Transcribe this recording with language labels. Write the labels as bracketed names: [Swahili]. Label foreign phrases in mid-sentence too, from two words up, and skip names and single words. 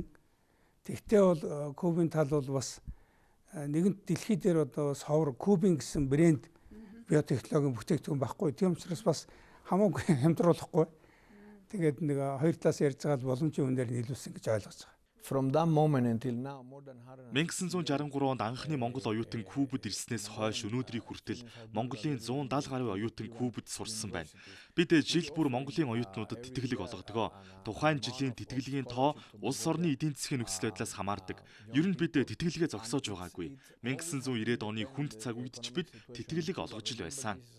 [Mongolian] Тэгтээ бол Кубын тал бол бас нэгэнт дэлхий дээр одоо совр Кубын гэсэн брэнд биотехнологийн бүтээгдэхүүн байхгүй. Тийм учраас бас хамаагүй хямдруулахгүй. Тэгээд нэг хоёр талаас ярьж байгаа боломжийн үнээр нийлүүлсэн гэж ойлгож байгаа. [English] From that moment until now, more than [Mongolian] 1963 онд анхны монгол оюутан Кубад ирснээс хойш өнөөдрийг хүртэл Монголын 170 гаруй оюутан Кубад сурсан байна. Бид жил бүр Монголын оюутнуудад тэтгэлэг олгодог. Тухайн жилийн тэтгэлгийн тоо улс орны эдийн засгийн нөхцөл байдлаас хамаардаг. Ер нь бид тэтгэлгээ зогсоож байгаагүй. 1990-ад оны хүнд цаг үед ч бид тэтгэлэг олгож л байсан.